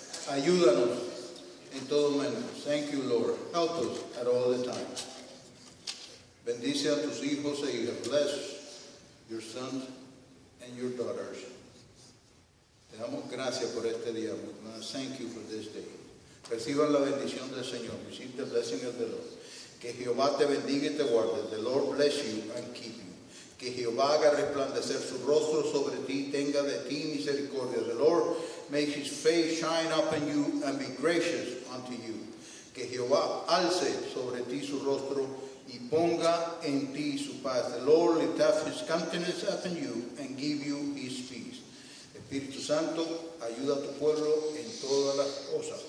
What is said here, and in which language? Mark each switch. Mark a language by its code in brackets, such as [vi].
[es] Ayúdanos en todo momento. [en] Thank you, Lord. Help us at all the time. [es] Bendice a tus hijos e hijas. [en] Bless your sons and your daughters. [es] Te damos gracias por este día. [en] Thank you for this day. [es] Reciban la bendición del Señor. [en] Receive the blessing of the Lord. [es] Que Jehová te bendiga y te guarde. [en] The Lord bless you and keep you. [es] Que Jehová haga resplandecer su rostro sobre ti, tenga de ti misericordia. [en] The Lord make his face shine upon you and be gracious unto you. [es] Que Jehová alce sobre ti su rostro y ponga en ti su paz. [en] The Lord lift up his countenance upon you and give you his peace. [es] Espíritu Santo, ayuda a tu pueblo en todas las cosas.